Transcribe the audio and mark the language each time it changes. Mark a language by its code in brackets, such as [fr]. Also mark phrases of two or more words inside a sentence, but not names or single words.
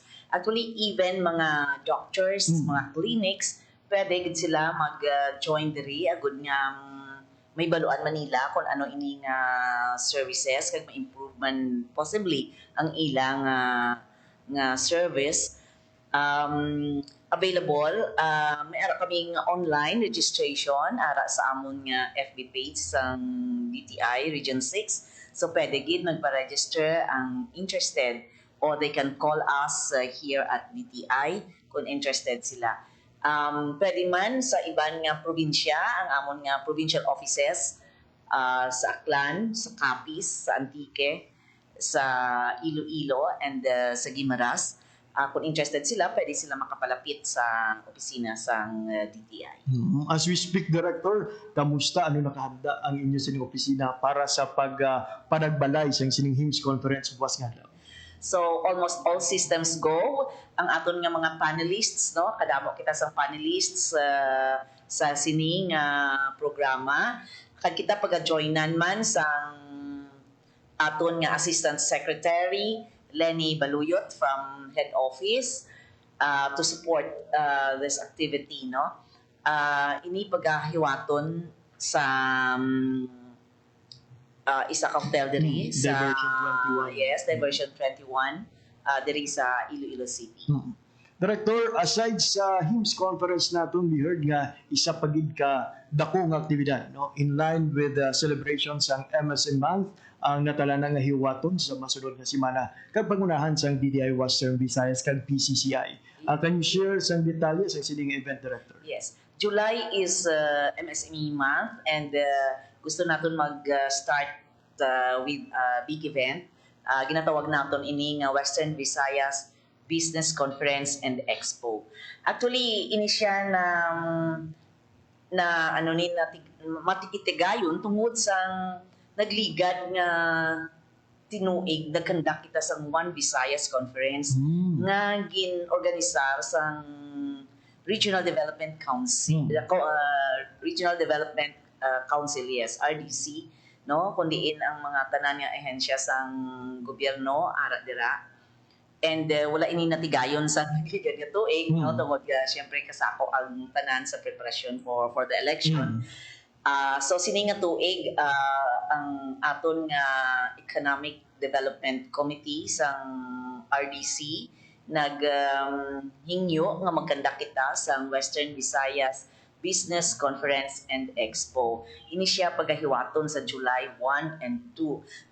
[en] Actually, even [hil] mga doctors, mga clinics, pwede gid sila mag-join diri agud nga may baluan Manila kung ano ining services kag ma-improve man possibly ang ilang nga service. Available, may ara kaming [en] online registration [hil] ara sa amon nga FB page sa DTI Region 6. So pwede gid magpa-register ang interested, [en] or they can call us here at DTI [hil] kung interested sila. Pwede man sa iban nga probinsya, ang amon nga [en] provincial offices [hil] sa Aklan, sa Capiz, sa Antique, sa Iloilo, and sa Guimaras. Kung interested sila, pwede sila makapalapit sa opisina sa DTI. [en] As we speak, [hil] Director, kamusta, ano nakahanda ang inyo sining opisina para sa panagbalay sa sining HIMSS conference buwas nga daw? [en] So almost all systems go. [hil] Ang aton nga mga panelists, no, kadamo kita sa panelists sa sining programa. Kag kita pag-joinan man sa aton nga Assistant Secretary Lenny Baluyot [en] from head office to support this activity, [hil] no. Ini pagahiwaton sa isa ka hotel diri sa Diversion 21. Yes, Diversion 21 diri sa Iloilo City. Director, aside sa HIMSS conference naton, [en] we heard [hil] nga isa pagid ka dakong aktibidad, no, [en] in line with the celebrations [hil] ang MSM month ang natala nga hiwaton sa masunod nga semana kag pangunahan sang DTI Western Visayas kag PCCI. [en] Can you share some [hil] detalles sa sining [en] event, Director? Yes. July is MSME month, and [hil] gusto naton mag-start [en] with a big event. [hil] Ginatawag naton ini nga Western Visayas Business Conference and Expo. Actually, ini siya na ano ni matikitigayon tungod sa nagligad nga tinuig nagkandak kita sa One Visayas Conference nga gin-organisar sa Regional Development Council, Regional Development Council, yes, RDC, no, kundiin ang mga tanan nga ahensya sang gobyerno ara dira. And wala ini natigayon sa ganito tuig, no, tungod syempre kasako ang tanan sa preparasyon [en] for the election. [hil] So sining nga tuig ang aton nga Economic Development Committee sang RDC hingyo nga magkandak kita sa Western Visayas Business Conference and Expo. Ini siya pagahiwaton sa July 1 and 2.